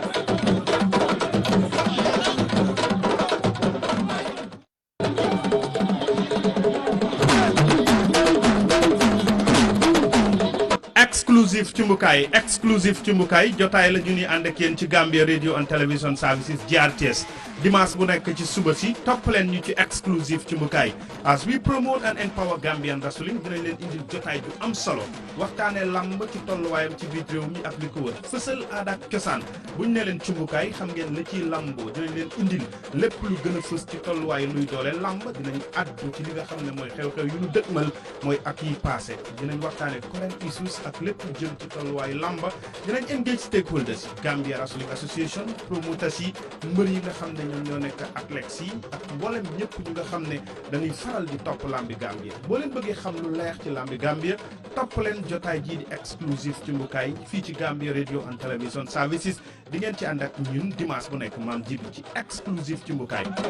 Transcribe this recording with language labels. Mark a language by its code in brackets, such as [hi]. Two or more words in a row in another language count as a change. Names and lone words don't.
[wo] exclusive ci mbukaay jotaay la ñu ni ànd ak yéen ci Gambia Radio and Television Services GRTS dimanche bu nekk ci suba si topp leen ñu ci exclusive ci mbukaay [en] as we promote and empower Gambian wrestling [wo] dinañ leen indil jotaay ju am solo waxtaanee lamb ci tolluwaayam ci biir réew mi ak li ko wër fësal aada ak cosaan buñ ne leen ci mbukaay xam ngeen la ciy lamboo dinañ leen indil lépp lu gën a fës ci tolluwaay luy doole lamb dinañ addu ci li nga xam ne mooy xew-xew yu ñu dëgmal mooy at yi passé dinañ waxtaanee [en] current issues [wo] ak lépp lu jëm ci tolluwaay lamba dinañ [en] engage stakeholders [wo] Gambia Wrestling Association promoters yi mbër yi nga xam ne ñoom ñoo nekk athlètes yi ak mboolem ñëpp ñu nga xam ne dañuy faral di topp lambi Gambia boo leen bëggee xam lu leer ci lambi Gambia topp leen jotaay jii di exclusive ci mbukaay fii ci Gambia Radio and Television Services di ngeen ci ànd ak ñun dimanche bu nekk maam jibi ci exclusive ci mbukaay